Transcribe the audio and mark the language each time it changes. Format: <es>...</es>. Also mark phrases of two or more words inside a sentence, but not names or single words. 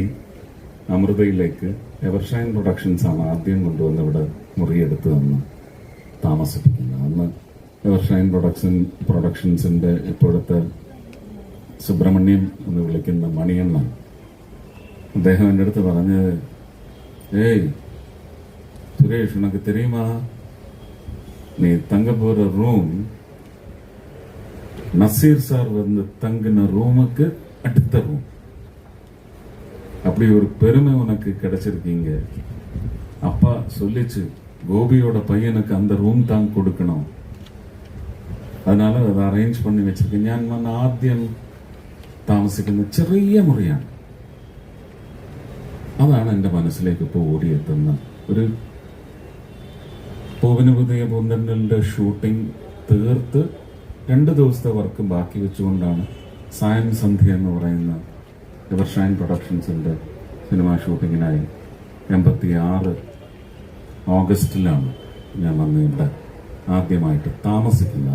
<ml>അമൃതയിലേക്ക് എവർഷൈൻ പ്രൊഡക്ഷൻസ് ആണ് ആദ്യം കൊണ്ടുവന്ന് ഇവിടെ മുറിയെടുത്ത് തന്ന് താമസിപ്പിക്കുന്നത്. അന്ന് എവർഷൈൻ പ്രൊഡക്ഷൻസിന്റെ ഇപ്പോഴത്തെ സുബ്രഹ്മണ്യം എന്ന് വിളിക്കുന്ന മണിയണ്ണ അദ്ദേഹം എൻ്റെ അടുത്ത് പറഞ്ഞത്, ഏയ് സുരേഷ്,</ml> <ta>உனக்கு தெரியுமா, நீ தங்க போற ரூம் நசீர் சார் வந்து தங்கின ரூமுக்கு அடுத்த ரூம். அப்படி ஒரு பெருமை உனக்கு கிடைச்சிருக்கீங்க. அப்பா சொல்லிச்சு, கோபியோட பையனுக்கு அந்த ரூம் தான் கொடுக்கணும், அதனால அதை அரேஞ்ச் பண்ணி வச்சிருக்கேன்.</ta> <ml>ഞാൻ വന്ന് ആദ്യം താമസിക്കുന്ന ചെറിയ മുറിയാണ്. അതാണ് എൻ്റെ മനസ്സിലേക്ക് ഇപ്പോൾ ഓടിയെത്തുന്ന ഒരു പൂവിന് പുതിയ പൂന്തന്നലിന്റെ ഷൂട്ടിംഗ് തീർത്ത് 2 ദിവസത്തെ വർക്ക് ബാക്കി വെച്ചുകൊണ്ടാണ് സായം സന്ധ്യ എന്ന് പറയുന്ന എവർഷൈൻ പ്രൊഡക്ഷൻസിന്റെ സിനിമ ഷൂട്ടിങ്ങിനായി 86 ഓഗസ്റ്റിലാണ് ഞാൻ വന്ന് ഇവിടെ ആദ്യമായിട്ട് താമസിക്കുന്നത്.</ml>